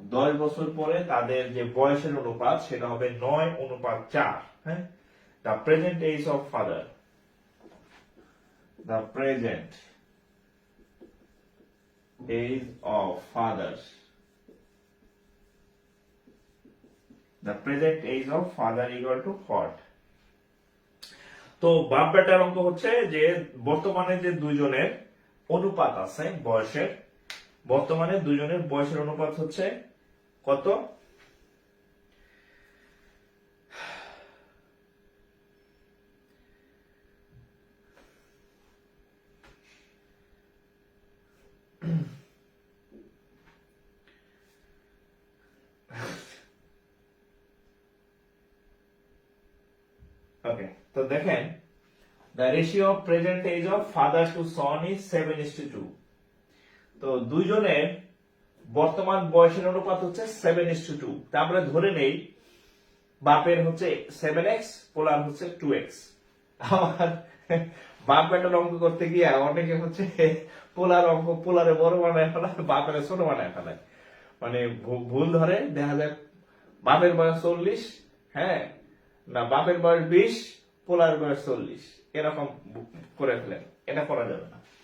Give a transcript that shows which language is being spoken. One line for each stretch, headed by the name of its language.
Bangla: 10 বছর পরে তাদের যে বয়সের অনুপাত সেটা হবে 9:4।
English: হ্যাঁ, the present age of father, the present age of father, the present age of father equal to what?
Bangla: তো বাপ বেটার অঙ্ক হচ্ছে যে বর্তমানে যে দুইজনের অনুপাত আছে বয়সের, বর্তমানে দুইজনের বয়সের অনুপাত হচ্ছে কত?
English: okay,
Bangla: তো দেখেন
English: the ratio of present age of father to son is 7:2.
Bangla: তো দুইজনের বর্তমান বয়সের অনুপাত হচ্ছে 7:2। তা আমরা ধরে নেই বাপের হচ্ছে 7x, পোলার হচ্ছে 2x। আমার বাপ বেটার অঙ্ক করতে গিয়ে অনেকে হচ্ছে পোলার অঙ্ক পোলারে বড় বানায় ফেলায়, বাপের ছোট বানায় ফেলায়, মানে ভুল ধরে দেখা যায় বাপের বয়স 40, হ্যাঁ না বাপের বয়স 20, পোলার বয়স 40, এরকম করে ফেলেন। এটা করা যাবে না।